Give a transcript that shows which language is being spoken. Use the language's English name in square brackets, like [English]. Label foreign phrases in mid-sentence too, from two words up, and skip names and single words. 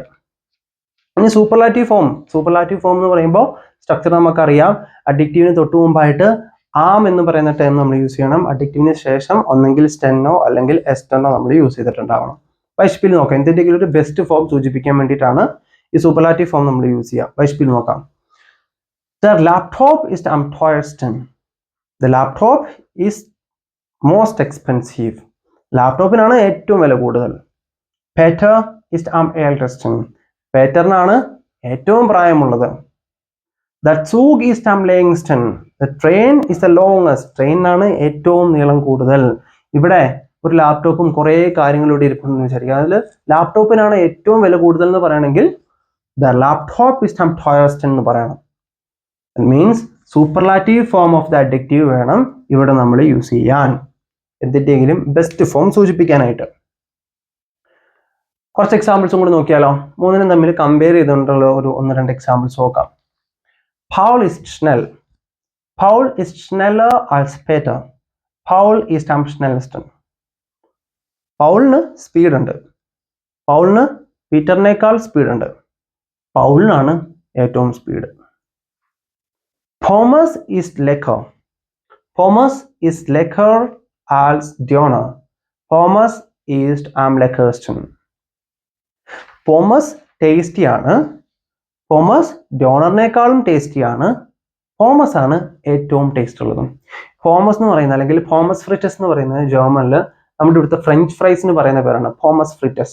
[Malayalam] ഇനി [English] superlative form [Malayalam] എന്ന് പറയുമ്പോൾ സ്ട്രക്ചർ നമുക്കറിയാം. അഡിക്റ്റീവിന് തൊട്ട് മുമ്പായിട്ട് ആം എന്ന് പറയുന്ന ടേം നമ്മൾ യൂസ് ചെയ്യണം. അഡിക്റ്റീവിന് ശേഷം ഒന്നെങ്കിൽ സ്റ്റെന്നോ അല്ലെങ്കിൽ എസ്റ്റെന്നോ നമ്മൾ യൂസ് ചെയ്തിട്ടുണ്ടാവണം. വൈഷ്പിൽ നോക്കാം. എന്തിൻ്റെങ്കിലും ഒരു [English] best form [Malayalam] സൂചിപ്പിക്കാൻ വേണ്ടിയിട്ടാണ് ഈ [English] superlative form [Malayalam] നമ്മൾ യൂസ് ചെയ്യുക. വൈഷ്പിൽ നോക്കാം. [English] The laptop is [German] am teuersten. [English] The laptop is most expensive. [Malayalam] ലാപ്ടോപ്പിനാണ് ഏറ്റവും വില കൂടുതൽ. [German] Peter is am ältesten. [Malayalam] പേറ്ററിനാണ് ഏറ്റവും പ്രായമുള്ളത്. [German] The Zug is am längsten. [English] The train is the longest. [Malayalam] ട്രെയിനാണ് ഏറ്റവും നീളം കൂടുതൽ. ഇവിടെ ഒരു ലാപ്ടോപ്പും കുറേ കാര്യങ്ങളും ഇവിടെ ഇരിപ്പുണ്ടെന്ന് വിചാരിക്കുക. അതിൽ ലാപ്ടോപ്പിനാണ് ഏറ്റവും വില കൂടുതൽ എന്ന് പറയണമെങ്കിൽ [German] the laptop is am teuersten [Malayalam] എന്ന് പറയണം. മീൻസ് [English] superlative form of the adjective [Malayalam] വേണം ഇവിടെ നമ്മൾ യൂസ് ചെയ്യാൻ, എന്തിൻ്റെങ്കിലും [English] best form [Malayalam] സൂചിപ്പിക്കാനായിട്ട്. കുറച്ച് എക്സാമ്പിൾസും കൂടി നോക്കിയാലോ. മൂന്നിനും തമ്മിൽ കമ്പയർ ചെയ്തുകൊണ്ടുള്ള ഒരു 1-2 എക്സാമ്പിൾസ് നോക്കാം. [German] Paul ist schnell. Paul ist schneller als Peter. Paul ist am schnellsten. [Malayalam] പൗളിന് സ്പീഡ് ഉണ്ട്. പൗളിന് പീറ്ററിനേക്കാൾ സ്പീഡ് ഉണ്ട്. പൗളിനാണ് ഏറ്റവും സ്പീഡ്. [German] Thomas ist lecker. Thomas ist lecker als Döner. Pommes ist am leckersten. [Malayalam] പോമസ് ടേസ്റ്റി ആണ്. പോമസ് ഡോണറിനേക്കാളും ടേസ്റ്റി ആണ്. പോമസ് ആണ് ഏറ്റവും ടേസ്റ്റ് ഉള്ളതും. പോമസ് എന്ന് പറയുന്നത് അല്ലെങ്കിൽ [German] Pommes frites [Malayalam] എന്ന് പറയുന്നത് ജർമ്മനിൽ നമ്മുടെ ഇവിടുത്തെ ഫ്രഞ്ച് ഫ്രൈസിന് പറയുന്ന പേരാണ് [German] Pommes frites.